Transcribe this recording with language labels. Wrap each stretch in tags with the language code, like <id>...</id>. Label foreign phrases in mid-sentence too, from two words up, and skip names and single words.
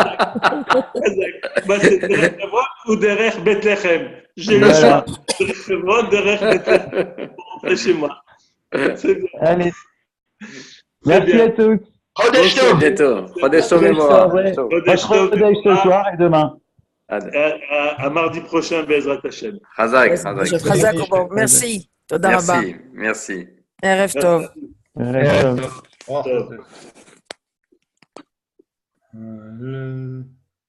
<fr>C'est derrière Hebron ou derrière Bethléem. J'ai le choix. Derrière Hebron, derrière Bethléem. Pour rentrer chez moi. Allez. Merci à tous.</fr> <he>חודש טוב</he> <fr>ce soir et demain. À mardi prochain,</fr> <he>בעזרת השם.</he> <fr>Chazak.</fr> <he>Merci. תודה רבה.</he> <fr>Merci.</fr> <he>ערב טוב. ערב טוב.</he> <fr>Le</fr>